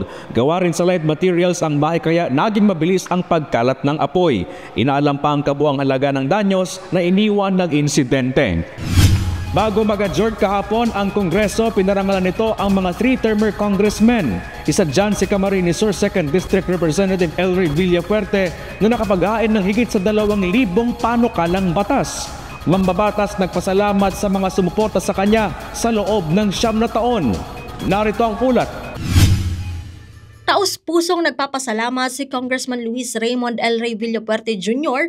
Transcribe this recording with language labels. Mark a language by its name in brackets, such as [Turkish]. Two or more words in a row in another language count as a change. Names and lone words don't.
[Filipino] Gawa rin sa light materials ang bahay kaya naging mabilis ang pagkalat ng apoy. Inaalam pa ang kabuang halaga ng danyos na iniwan ng insidente. Bago mag-adjourn kahapon ang Kongreso, pinarangalan nito ang mga 3-termer congressmen. Isa dyan si Camarines Sur 2nd District Representative Elry Villafuerte na nakapag-hain ng higit sa 2,000 panukalang batas. Mambabatas nagpasalamat sa mga sumuporta sa kanya sa loob ng 9 na taon. Narito ang ulat. Taos-pusong nagpapasalamat si Congressman Luis Raymond L. Rey Villafuerte Jr.